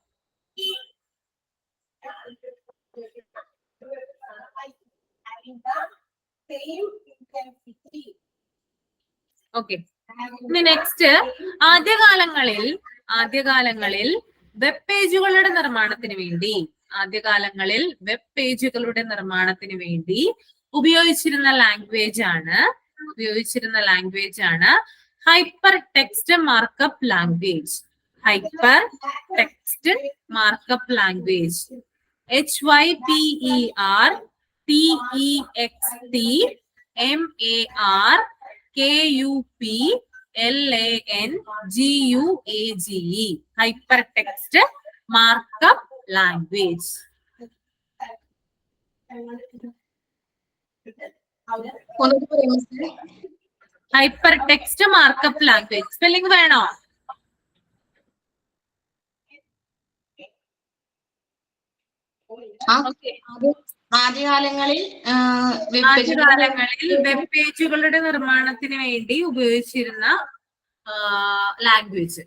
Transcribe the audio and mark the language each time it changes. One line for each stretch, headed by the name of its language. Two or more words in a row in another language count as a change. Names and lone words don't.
Malayalam: ഓക്കെ, ഇനി നെക്സ്റ്റ് ആദ്യകാലങ്ങളിൽ വെബ് പേജുകളുടെ നിർമ്മാണത്തിന് വേണ്ടി ഉപയോഗിച്ചിരുന്ന ലാംഗ്വേജ് ആണ്
English: hyper text markup language. HYPERTEXT HyperLanguage. Hypertext markup language. Hypertext markup language.
Malayalam: Spelling വേണോ? ആദ്യകാലങ്ങളിൽ വെബ് പേജുകളുടെ നിർമ്മാണത്തിന് വേണ്ടി ഉപയോഗിച്ചിരുന്ന ലാംഗ്വേജ്.